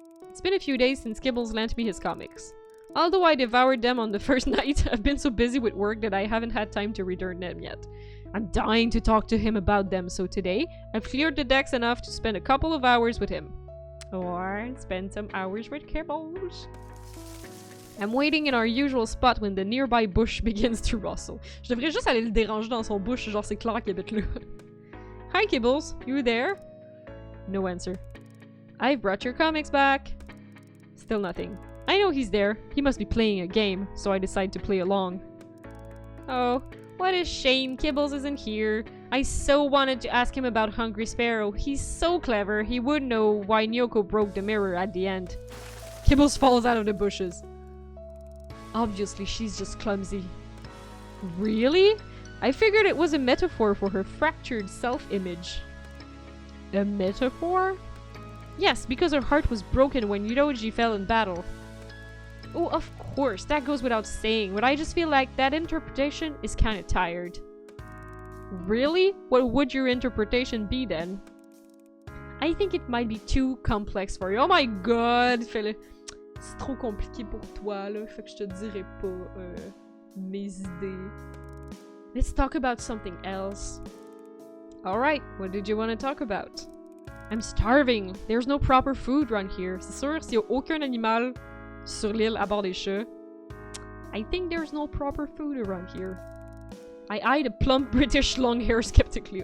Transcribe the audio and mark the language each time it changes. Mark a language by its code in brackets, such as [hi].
[en] It's been a few days since Kibbles lent me his comics. Although I devoured them on the first night, I've been so busy with work that I haven't had time to return them yet. I'm dying to talk to him about them, so today, I've cleared the decks enough to spend a couple of hours with him. Or spend some hours with Kibbles. I'm waiting in our usual spot when the nearby bush begins to rustle. [fr] Je devrais juste aller le déranger dans son bush, genre c'est clair qu'il habite là. [en] Hi Kibbles, you there? No answer. I've brought your comics back. Still nothing. I know he's there. He must be playing a game, so I decide to play along. Oh, what a shame Kibbles isn't here. I so wanted to ask him about Hungry Sparrow. He's so clever, he would know why Nyoko broke the mirror at the end. Kibbles falls out of the bushes. Obviously, she's just clumsy. Really? I figured it was a metaphor for her fractured self-image. A metaphor? Yes, because her heart was broken when Yudoji fell in battle. Oh, of course, that goes without saying, but I just feel like that interpretation is kinda tired. Really? What would your interpretation be then? I think it might be too complex for you. Oh my god, Philip. [fr] c'est trop compliqué pour toi, là. Fait que je te dirai pas mes idées. [en] Let's talk about something else. Alright, what did you want to talk about? I'm starving. There's no proper food around here. [fr] C'est sûr, s'il y a aucun animal sur l'île à bord des chats, [en] I think there's no proper food around here. I eyed a plump British long hair skeptically.